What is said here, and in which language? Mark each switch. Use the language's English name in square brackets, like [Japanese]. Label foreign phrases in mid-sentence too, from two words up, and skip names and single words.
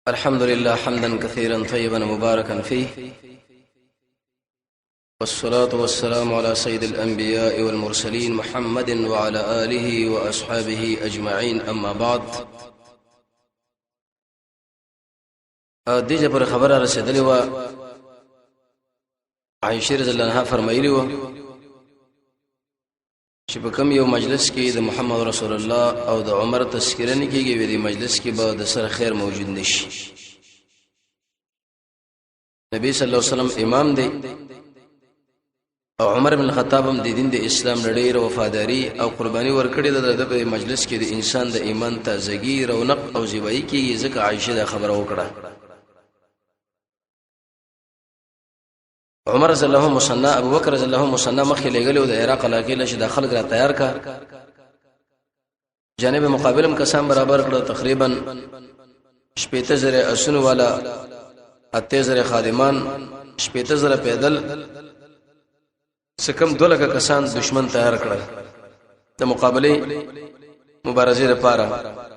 [Arabic] الحمد لله حمدا كثيرا طيبا مباركا فيه، والصلاة والسلام على سيد الأنبياء والمرسلين محمد وعلى آله وأصحابه أجمعين. أما بعد، [Pashto] دیجه پر خبره رسیدلی و عائشہ [Arabic] رضی الله عنها [Pashto] فرمایلی و چې په کوم یو مجلس کې د محمد رسول الله او د عمر تذکره نه کیږي، وی د مجلس کې به د سره خیر موجود نشي. نبی [Arabic] صلی الله علیه وسلم [Pashto] امام دی او عمر بن الخطاب هم د دین د اسلام لړۍ وفاداری او قرباني ورکړې ده. د مجلس کې د انسان د ایمان تازگی رونق او زیبایی کیږي. ځکه عائشہ دا خبره وکړه. عمر [Arabic] رضی الله عنه [Pashto] مصنع، ابو بکر [Arabic] رضی الله عنه [Pashto] مصنع مخې لګلو د عراق علاقې له د خلک را تیار کا. جانب مقابلم کسان برابر کړو، تقریبا 18000 اسونو والا، 8000 خادمان، 18000 پیدل، سکم 2 لک کسان دشمن تیار کړل د مقابله مبارزه لپاره.